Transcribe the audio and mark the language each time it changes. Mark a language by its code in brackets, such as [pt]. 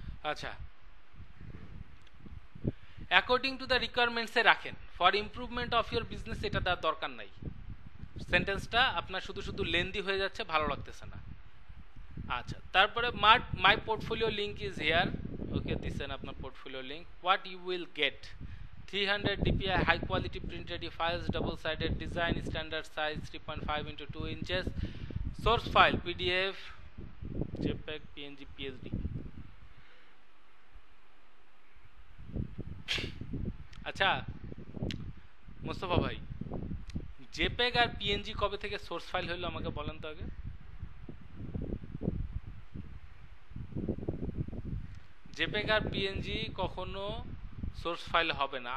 [bn] আচ্ছা, according to the রিকোয়ারমেন্টসে রাখেন, [en] for improvement of your business [bn] এটা দেওয়ার দরকার নাই। সেন্টেন্সটা আপনার শুধু শুধু লেন্দি হয়ে যাচ্ছে, ভালো লাগতেছে না। আচ্ছা, তারপরে [en] My portfolio link is here. [bn] ওকে, দিচ্ছেন আপনার portfolio link. [en] What you will get: 300 DPI high quality printed files, double sided design, standard size 3.5 into 2 inches, source file PDF, JPEG, PNG, PSD. [bn] আচ্ছা মোস্তফা ভাই, জেপেগ আর পিএনজি কবে থেকে সোর্স ফাইল হলো আমাকে বলেন তো আগে। জেপেগ আর পিএনজি কখনো সোর্স ফাইল হবে না।